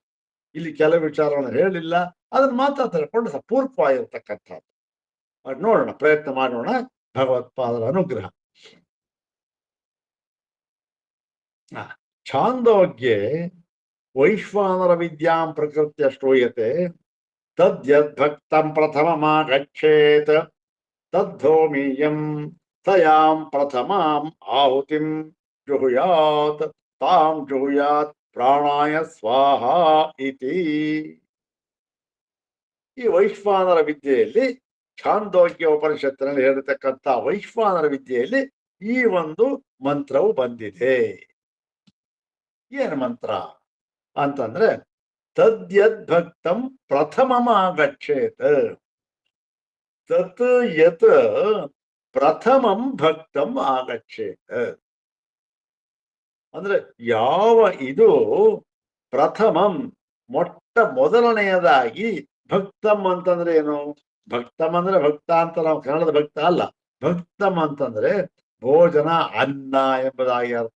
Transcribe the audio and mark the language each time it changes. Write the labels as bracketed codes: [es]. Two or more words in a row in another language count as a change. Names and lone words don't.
[kn] ಇಲ್ಲಿ ಕೆಲವು ವಿಚಾರಗಳನ್ನು ಹೇಳಿಲ್ಲ, ಅದನ್ನ ಮಾತ್ರ ತಿಳ್ಕೊಂಡು ಪೂರಕವಾಗಿರ್ತಕ್ಕಂಥದ್ದು. ನೋಡೋಣ, ಪ್ರಯತ್ನ ಮಾಡೋಣ. ಭಗವತ್ಪಾದರ ಅನುಗ್ರಹ. [sa] ಛಾಂದೋಗ್ಯೆ ವೈಶ್ವಾನರ ವಿದ್ಯಾಂ ಪ್ರಕೃತ್ಯ ಶ್ರೂಯತೆ ತದ್ಯದ್ಭಕ್ತಂ ಪ್ರಥಮಮಾಗಚ್ಚೇತ್ ತದ್ಧೋಮೀಯಂ ತಯಾಂ ಪ್ರಥಮಾಂ ಆಹುತಿಂ ಜುಹುಯಾತ್ ತಾಂ ಜುಹುಯಾತ್ ಪ್ರಾಣಾಯ ಸ್ವಾಹ ಇತಿ. [kn] ಈ ವೈಶ್ವಾನರ ವಿದ್ಯೆಯಲ್ಲಿ, ಛಾಂದೋಗ್ಯ ಉಪನಿಷತ್ತಿನಲ್ಲಿ ಹೇಳಿರ್ತಕ್ಕಂಥ ವೈಶ್ವಾನರ ವಿದ್ಯೆಯಲ್ಲಿ ಈ ಒಂದು ಮಂತ್ರವು ಬಂದಿದೆ. ಏನು ಮಂತ್ರ ಅಂತಂದ್ರೆ, [sa] ತದ್ಯದ್ಭಕ್ತಂ ಪ್ರಥಮಮಾಗಚ್ಚೇತ್. ತತ್ ಯತ್ ಪ್ರಥಮಂ ಭಕ್ತಂ ಆಗಚ್ಚೇತ್. [kn] ಅಂದ್ರೆ ಯಾವ ಇದು ಪ್ರಥಮಂ ಮೊಟ್ಟ ಮೊದಲನೆಯದಾಗಿ, ಭಕ್ತಂ ಅಂತಂದ್ರೆ ಏನು? ಭಕ್ತಂ ಅಂದ್ರೆ ಭಕ್ತ ಅಂತ ನಾವು ಕನ್ನಡದ ಭಕ್ತ ಅಲ್ಲ. ಭಕ್ತಂ ಅಂತಂದ್ರೆ ಭೋಜನ ಅನ್ನ ಎಂಬುದಾಗಿ ಅರ್ಥ.